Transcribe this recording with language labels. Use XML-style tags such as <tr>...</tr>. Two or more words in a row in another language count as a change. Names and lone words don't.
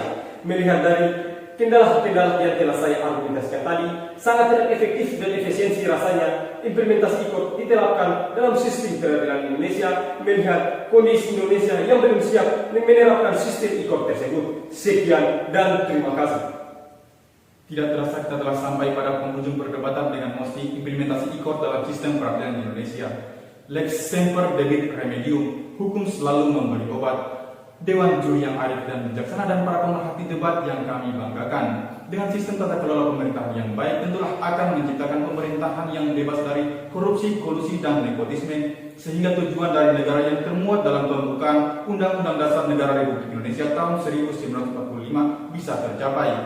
<id>Melihat dari kendala-kendala yang telah saya argumentasikan tadi, sangat tidak efektif dan efisiensi rasanya implementasi ikut diterapkan dalam sistem peradilan di Indonesia melihat kondisi Indonesia yang belum siap menerapkan sistem ikut tersebut. Sekian dan terima kasih. Tidak terasa kita telah sampai pada penghujung perdebatan dengan mosi implementasi ikut dalam sistem peradilan di Indonesia.</id> <la>Lex semper debit remedium,</la> <id>hukum selalu memberi obat. Dewan juri yang arif dan bijaksana dan para pemerhati debat yang kami banggakan. Dengan sistem tata kelola pemerintahan yang baik, tentulah akan menciptakan pemerintahan yang bebas dari korupsi, kolusi, dan nepotisme, sehingga tujuan dari negara yang termuat dalam pembukaan Undang-Undang Dasar Negara Republik Indonesia tahun 1945 bisa tercapai.</id>